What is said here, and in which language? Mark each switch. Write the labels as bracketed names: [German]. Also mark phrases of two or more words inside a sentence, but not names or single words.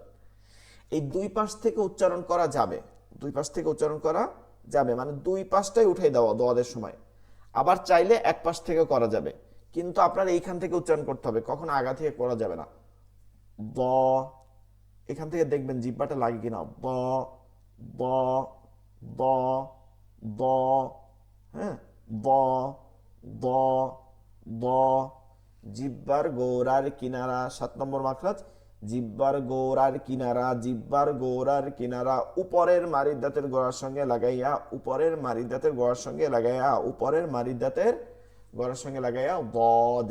[Bangla] এই 2 পাশ থেকে উচ্চারণ করা যাবে, মানে 2 পাশটাই উঠাই দেওয়া দোয়াদের সময়। আবার চাইলে 1 পাশ থেকে করা যাবে, কিন্তু আপনার এইখান থেকে উচ্চারণ করতে হবে, কখনো আগা থেকে করা যাবে না। ব, এখান থেকে দেখবেন জিহ্বাটা লাগে কিনা, ব ব ব ব, হ্যাঁ, ব ব ব। জিহ্বার গোড়ার কিনারা 7 নম্বর মাখরাজ। জিহ্বার গোড়ার কিনারা উপরের মাড়ির দাঁতের গোড়ার সঙ্গে লাগাইয়া বদ।